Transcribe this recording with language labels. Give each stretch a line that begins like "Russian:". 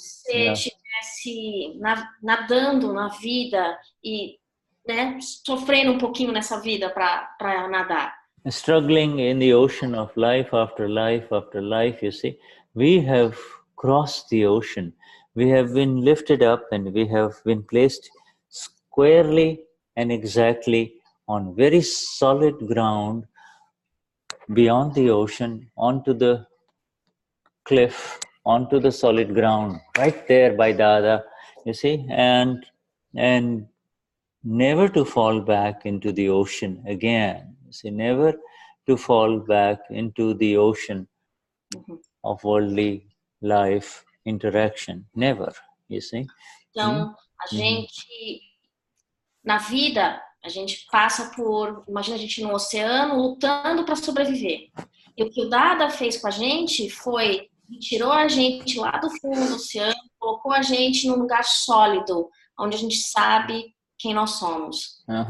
Portuguese: Se você estivesse nadando na vida e sofrendo um pouquinho nessa vida para nadar.
English: Struggling in the ocean of life after life after life, you see, we have crossed the ocean. We have been lifted up and we have been placed squarely and exactly on very solid ground beyond the ocean, onto the cliff, onto the solid ground, right there by Dada, you see, and never to fall back into the ocean again. You see, never to fall back into the ocean of worldly life interaction. Never, you see.
Portuguese: Então, a gente, na vida, a gente passa por, imagina a gente no oceano lutando para sobreviver. E o que o Dada fez com a gente foi, tirou a gente lá do fundo do oceano, colocou a gente num lugar sólido, onde a gente sabe quem nós somos.